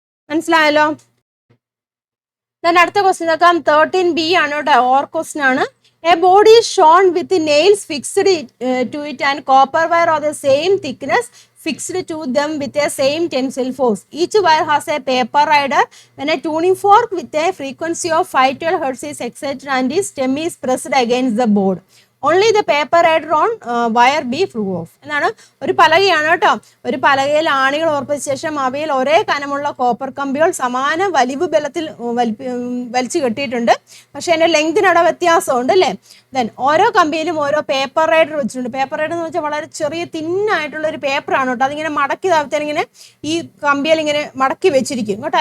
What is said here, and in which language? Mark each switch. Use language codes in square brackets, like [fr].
[ml] മനസ്സിലായല്ലോ. അടുത്ത ക്വസ്റ്റ്യൻ നോക്കാം. 13B ആണ് കേട്ടോ, ഓർ ക്വസ്റ്റ്യൻ ആണ്. [en] A body shown with nails fixed to it and copper wire of the same thickness fixed to them with a same tensile force. Each wire has a paper rider when a tuning fork with a frequency of 512 Hz is excited and its stem is pressed against the board. Only the paper rider on wire be flew off. [ml] എന്നാണ് ഒരു പലകയാണ് കേട്ടോ. ഒരു പലകയിൽ ആണികൾ ഉറപ്പിച്ച ശേഷം അവയിൽ ഒരേ കനമുള്ള copper കമ്പികൾ സമാന വലിവ് ബലത്തിൽ വലിച്ചു കെട്ടിയിട്ടുണ്ട്. പക്ഷെ അതിന്റെ ലെങ്തിനട വ്യത്യാസമുണ്ട് അല്ലേ. ദെൻ ഓരോ കമ്പിയിലും ഓരോ പേപ്പർ റൈഡർ വെച്ചിട്ടുണ്ട്. പേപ്പർ റൈഡർ എന്ന് വെച്ചാൽ വളരെ ചെറിയ തിന്നായിട്ടുള്ള ഒരു പേപ്പറാണ് കേട്ടോ. അതിങ്ങനെ മടക്കി താഴ്ത്താൻ ഇങ്ങനെ ഈ കമ്പിയിൽ ഇങ്ങനെ മടക്കി വെച്ചിരിക്കും കേട്ടോ.